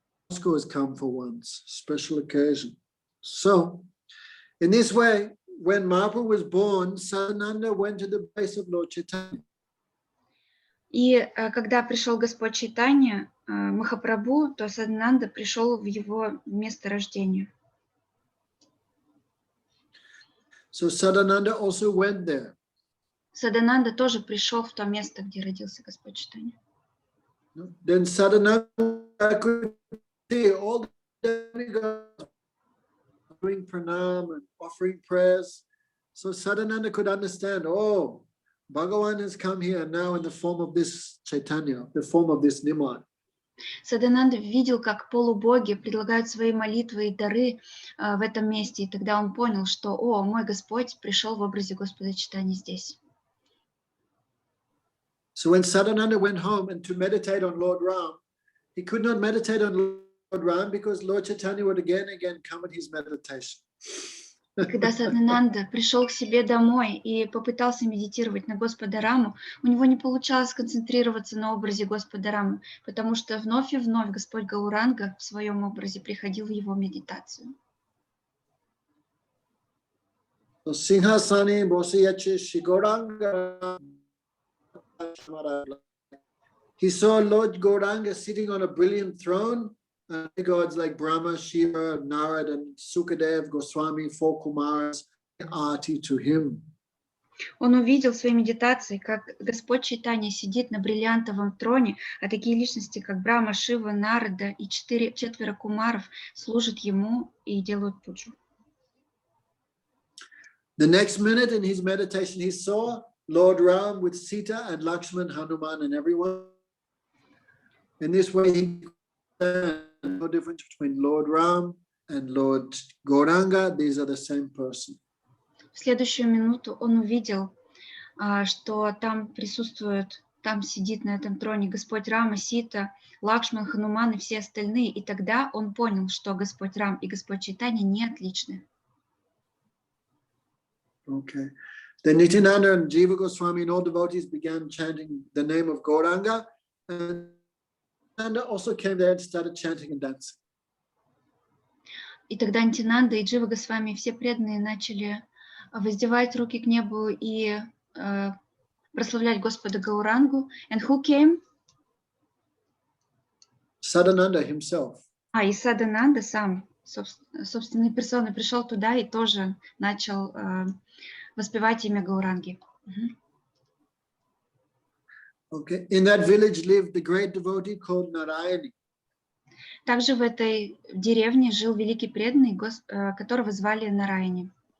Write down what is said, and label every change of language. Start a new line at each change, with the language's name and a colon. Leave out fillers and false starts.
English: Moscow has come for once, special occasion. So, in this way, when Mahaprabhu was born, Sadananda went to the base of Lord Chaitanya.
Russian: И когда пришел Господь Чайтанья, Махапрабху, то Садананда пришел в его место рождения.
English: So Sadananda also went there.
Russian: Садананда тоже пришел в то место, где родился Господь Чайтанья.
English: Then Sadananda could see all the demigods doing pranam and offering prayers. So Sadananda could understand, oh, Bhagavan has come here now in the form of this Chaitanya, the form of this Nimad.
Russian: Садананда видел, как полубоги предлагают свои молитвы и дары в этом месте, и тогда он понял, что, о, мой Господь пришел в образе Господа Чайтаньи здесь.
English: So when Sadananda went home and to meditate on Lord Ram, he could not meditate on Lord Ram because Lord Chaitanya would again come at his meditation.
Russian: И когда Садананда пришел к себе домой и попытался медитировать на Господа Раму, у него не получалось сконцентрироваться на образе Господа Рамы, потому что вновь и вновь Господь Гауранга в своем образе приходил в его медитацию.
Bangla: Singhasani Bosiyache Gauranga.
English: He saw Lord Gauranga sitting on a brilliant throne. Gods like Brahma, Shiva, Narad, and Sukadev, Goswami, four Kumaras, arti to him.
Russian: Он увидел в своей медитации, как Господь Чайтанья сидит на бриллиантовом троне, а такие личности, как Брахма, Шива, Нарада и четверо кумаров служат ему и делают пуджу.
English: The next minute in his meditation, he saw Lord Ram with Sita and Lakshman, Hanuman, and everyone. In this way, he no difference between Lord Ram and Lord Gauranga. These are the same person.
Russian: В следующую минуту он увидел, что там присутствует, там сидит на этом троне Господь Рама, Сита, Лакшман, Хануман и все остальные. И тогда он понял, что Господь Рам и Господь Чайтанья не отличны.
English: Okay. Then Nityananda and Jiva Goswami and all devotees began chanting the name of Gauranga, and also came there and started chanting and dancing.
Russian: И тогда Нитянанда и Джива Госвами, все преданные начали воздевать руки к небу и прославлять Господа Гаурангу.
English: And who came? Sadananda himself.
Russian: И Садананда сам, собственной персоной, пришел туда и тоже начал воспевать имя Гауранги.
English: Okay. In that village lived the great devotee called Narayani.
Russian: Также в этой деревне жил великий преданный, которого звали Нараяни.